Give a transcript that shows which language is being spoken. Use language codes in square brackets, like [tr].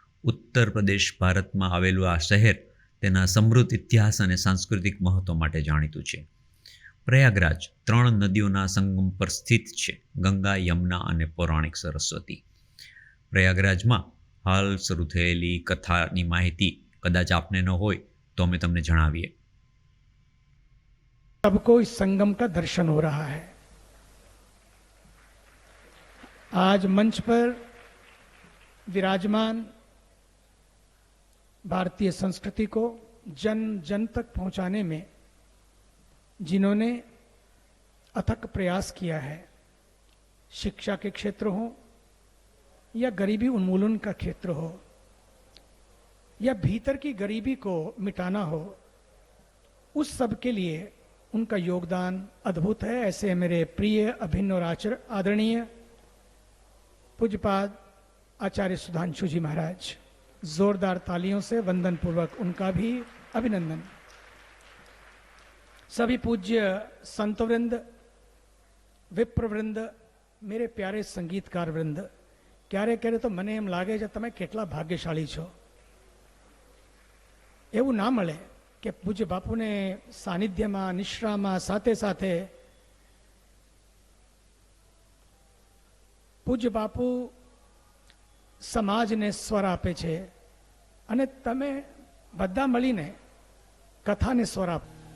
[gu] ઉત્તર પ્રદેશ ભારતમાં આવેલું આ શહેર તેના સમૃદ્ધ ઇતિહાસ અને સાંસ્કૃતિક મહત્ત્વ માટે જાણીતું છે. પ્રયાગરાજ 3 નદીઓના સંગમ પર સ્થિત છે: ગંગા, યમુના અને પૌરાણિક સરસ્વતી. પ્રયાગરાજમાં હાલ શરૂ થયેલી કથાની માહિતી કદાચ આપને ન હોય તો અમે તમને જણાવીએ. [hi] सबको इस संगम का दर्शन हो रहा है. आज मंच पर विराजमान भारतीय संस्कृति को जन जन तक पहुंचाने में जिन्होंने अथक प्रयास किया है, शिक्षा के क्षेत्र हो या गरीबी उन्मूलन का क्षेत्र हो या भीतर की गरीबी को मिटाना हो, उस सब के लिए उनका योगदान अद्भुत है. ऐसे मेरे प्रिय, अभिन्न और आदरणीय पूज्यपाद आचार्य सुधांशु जी महाराज, जोरदार तालियों से वंदन पूर्वक उनका भी अभिनंदन. सभी पूज्य संतवृंद, विप्रवृंद, मेरे प्यारे संगीतकार वृंद, [gu] क्यारे क्यारे तो मने एम लागे છે તમે કેટલા ભાગ્યશાળી છો. એવું ના મળે કે પૂજ્ય બાપુને સાનિધ્યમાં, નિશ્રામાં, સાથે સાથે પૂજ્ય બાપુ સમાજને સ્વર આપે છે અને તમે બધા મળીને કથાને સ્વર આપો.